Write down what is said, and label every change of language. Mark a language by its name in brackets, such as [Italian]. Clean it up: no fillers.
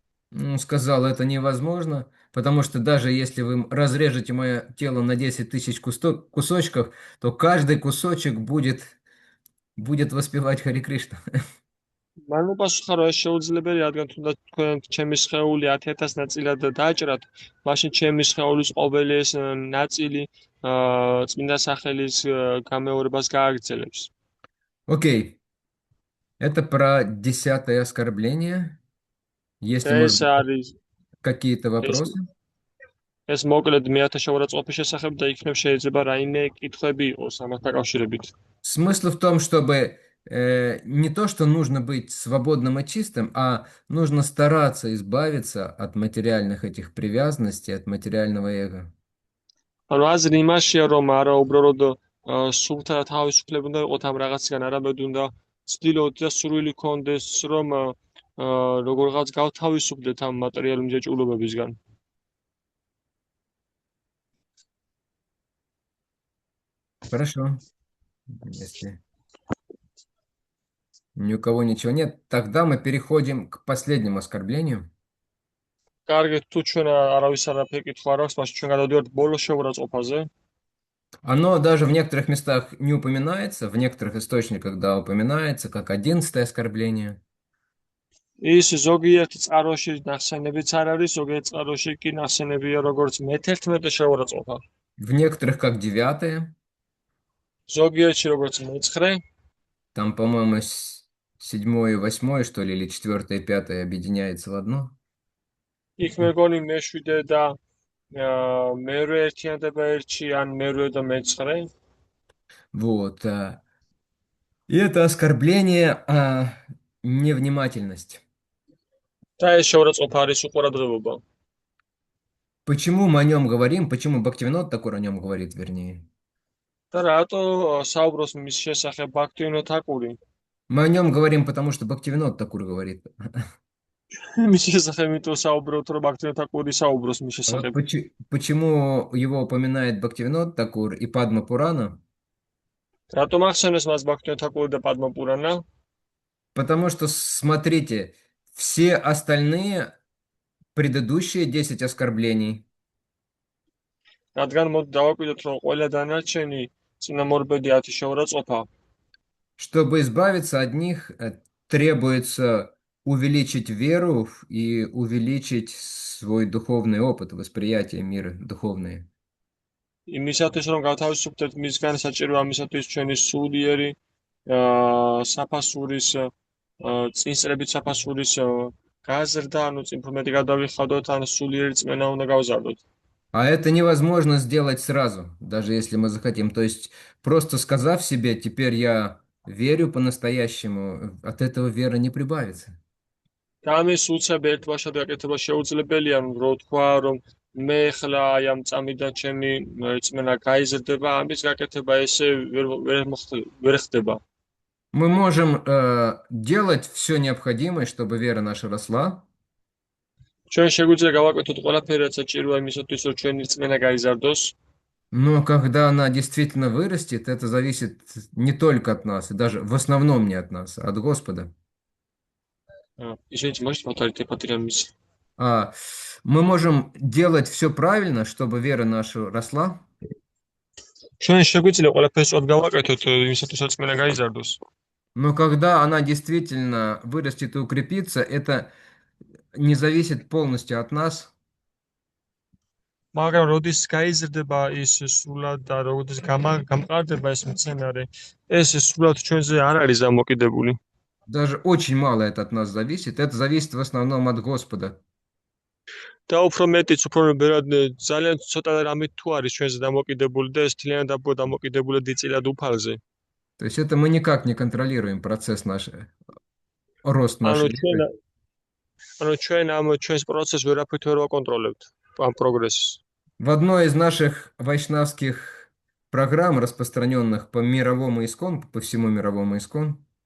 [Russian] он сказал, это невозможно, потому что даже если вы разрежете мое тело на 10 тысяч кусочков, то каждый кусочек будет воспевать Харе Кришна. [Georgian] მან მოპასუხა, რომ ეს შეუძლებელი, რადგან თუნდაც თქვენ ჩემი სხეული 10,000 ნაწილად დაჭრათ, მაშინ ჩემი სხეულის ყოველი ეს ნაწილი წმინდა სახელის გამეორებას გააგრძელებს. [Russian] Окей, это про 10-е оскорбление. Если, [Georgian] და [Russian] может [Georgian] ეს [Russian] быть, [Georgian] არის [Russian] какие-то [Georgian] ეს [Russian] вопросы? [Georgian] ეს მოკლედ მეათე შეურაცხყოფის შესახებ და იქნებ შეიძლება რაიმე კითხვები იყოს ამასთან დაკავშირებით. [Russian] Смысл в том, чтобы не то, что нужно быть свободным и чистым, а нужно стараться избавиться от материальных этих привязанностей, от материального эго. [Georgian] ანუ აზრი იმაშია, რომ არა უბრალოდ სულთა თავისუფლება უნდა იყოს ამ რაღაციდან, არამედ უნდა ცდილობდეთ და სურვილი გქონდეს, რომ როგორღაც გავთავისუფლდეთ ამ მატერიალური მჯაჭვულობებისგან. [Russian] Хорошо. Если ни у кого ничего нет, тогда мы переходим к последнему оскорблению. [Georgian] კარგი, თუ ჩვენ არავის არაფერი კითხვა არ აქვს, მაშინ ჩვენ გადავდივართ ბოლოს შეურაცხყოფაზე. [Russian] Оно даже в некоторых местах не упоминается, в некоторых источниках, да, упоминается, как 11-е оскорбление. [Georgian] ის ზოგიერთ წყაროში ნახსენებიც არ არის, ზოგიერთ წყაროში კი ნახსენებია როგორც მე-11 შეურაცხყოფა. [Russian] В некоторых как 9-е. [Georgian] ზოგიერთში როგორც მე-9, [Russian] Там, по-моему, 7-е и 8-е, что ли, или 4-е и 5-е объединяется в одно. [Georgian] იქ მეგონი მე-7 და მე-8 ერთიანდება ერთში, ან მე-8 და მე-9. [Russian] Вот. И это оскорбление невнимательность. [Georgian] და ეს შეურაცხყოფა არის უყურადღებობა. [Russian] Почему мы о нем говорим? Почему Бхактивинод Такур о нем говорит, вернее? [Georgian] და რატო საუბრობს მის შესახებ ბაქთივინო თაკური? [Russian] Мы о нем говорим, потому что Бхактивинод Такур говорит. [Georgian] მის შესახებ იმიტომ საუბრობთ, რომ ბაქთივინო თაკური საუბრობს მის [Russian] Вот [Georgian] შესახებ. [Russian] почему его упоминает Бхактивинод Такур и Падма Пурана? [Georgian] რატომ ახსენეს მას ბაქთივინო თაკური და პადმა პურანა? [Russian] Потому что, смотрите, все остальные предыдущие 10 оскорблений, [Georgian] რადგან მოდი დავაკვირდეთ, რომ ყველა დანარჩენი წინამორბედი 10 შეურაცხყოფა, [Russian] чтобы избавиться от них, требуется увеличить веру и увеличить свой духовный опыт, восприятие мира духовное. [Georgian] იმისათვის რომ გავთავისუფლდეთ მისგან, საჭირო ამისათვის ჩვენი სულიერი საფასურის წინსწრებით საფასურის გაზრდა, ანუ წინ მეტი გადავიხადოთ, ან სულიერი წმენა უნდა გავზარდოთ. [Russian] А это невозможно сделать сразу, даже если мы захотим. То есть, просто сказав себе, теперь я верю по-настоящему, от этого вера не прибавится. [Georgian] და ამის უცებ ერთბაშად გაკეთება შეუძლებელია, რომ თქვა, რომ მე ხლა აი ამ წამიდან ჩემი წმენა გაიზრდება, ამის გაკეთება ესე ვერ ხდება. [Russian] Мы можем делать все необходимое, чтобы вера наша росла, [Georgian] ჩვენ შეგვიძლია გავაკეთოთ ყველაფერი, რაც საჭიროა იმისათვის, რომ ჩვენი წმენა გაიზარდოს. [Russian] но когда она действительно вырастет, это зависит не только от нас, и даже в основном не от нас, а от Господа. Извините, можете повторить, я потерял мысль. Мы можем делать все правильно, чтобы вера наша росла, [Georgian] ჩვენ შეგვიძლია ყველაფერს სწორად გავაკეთოთ, იმისათვის, რომ წმენა გაიზარდოს. [Russian] но когда она действительно вырастет и укрепится, это не зависит полностью от нас, [Georgian] მაგრამ როდის გაიზრდება ის სრულად და როდის გამყარდება ეს მცენარე, ეს სრულად ჩვენზე არ არის დამოკიდებული. [Russian] даже очень мало это от нас зависит, это зависит в основном от Господа. [Georgian] და უფრო მეტიც, უფრო ბევრად ძალიან ცოტა რამით თუ არის ჩვენზე დამოკიდებული და ეს თლიანად დამოკიდებული დიდწილად უფალზე. [Russian] То есть это мы никак не контролируем процесс рост нашей веры. [Georgian] ანუ ჩვენ ამ ჩვენს პროცესს ვერაფრით ვერ ვაკონტროლებთ, ამ პროგრესს. [Russian] В одной из наших вайшнавских программ, распространенных по мировому искон, по всему мировому искон,